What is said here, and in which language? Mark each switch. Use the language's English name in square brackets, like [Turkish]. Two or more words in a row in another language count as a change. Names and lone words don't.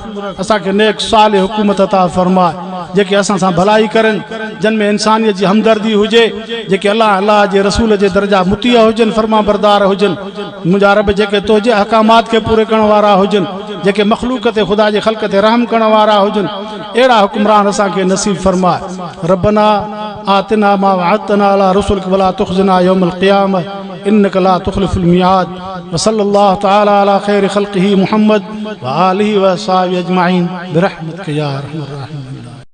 [Sindhi] असांखे नेक साले हुकूमत अता फरमाए। जेके असां सां भलाई करनि, जिन में इंसानियत जी हमदर्दी हुजे, जेके अल्लाह जे रसूल जे दर्जा मुतिया हुजनि, फर्मा बरदार हुजनि। मुंहिंजा रब जेके तुंहिंजे अहकामात खे पूरे करण वारा हुजनि, जेके मख़लूक ते ख़ुदा जे ख़ल्क़ ते रहम करण वारा हुजनि, अहिड़ा हुक्मरान असांखे नसीब फरमाए। [Arabic] ربنا آتنا ما وعدتنا على رسلك ولا تخزنا يوم القيامة إنك لا تخلف الميعاد. وصلى الله تعالى على خير خلقه محمد وآله وأصحابه أجمعين برحمتك يا أرحم الراحمين.